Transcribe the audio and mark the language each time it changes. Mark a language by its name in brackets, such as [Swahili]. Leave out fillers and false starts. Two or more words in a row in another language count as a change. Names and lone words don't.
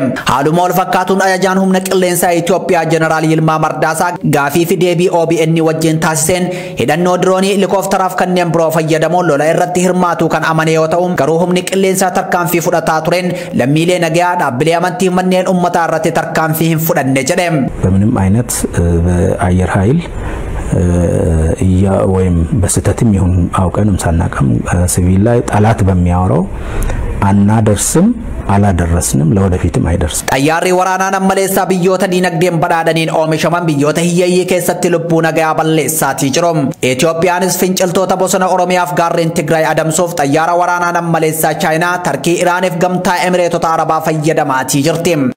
[Oromo] Haaluma wal fakkaatuun ajajaan humna qilleensaa Itoophiyaa Jeneraal Yilmaa Mardaasaa gaafii fi deebii OBN wajjin taasiseen hidhannoo diroonii helikooftaraaf kanneen biroo fayyadamuun lola irratti hirmaatu kan amane yoo ta'u garuu humni qilleensaa tarkaanfii fudhataa tureen lammiilee nagaa dhaabbilee amantii manneen uummataa irratti tarkaanfii hin fudhanne jedhe. [Amharic] በምንም አይነት በአየር ኃይል ወይም በስተትም ይሁን አውቀንም ሳናቀም ሲቪል ላይ ጠላት በሚያወራው አናደርስም አላደረስንም ለወደፊትም አይደርስም። [Oromo] xayyaarri waraanaa nammaleessaa biyyoota diinagdeen badhaadhaniin oomishaman biyyoota hiyyeeyyii keessatti lubbuu nagaa balleessaatii jiru. Itoophiyaanis finciltoota bosona Oromiyaaf gaarreen Tigraay adamsuuf xayyaara waraanaa nammaleessaa Chaayinaa, Tarkii, Iraaniif gamtaa Emireetota Arabaa fayyadamaatii jirti.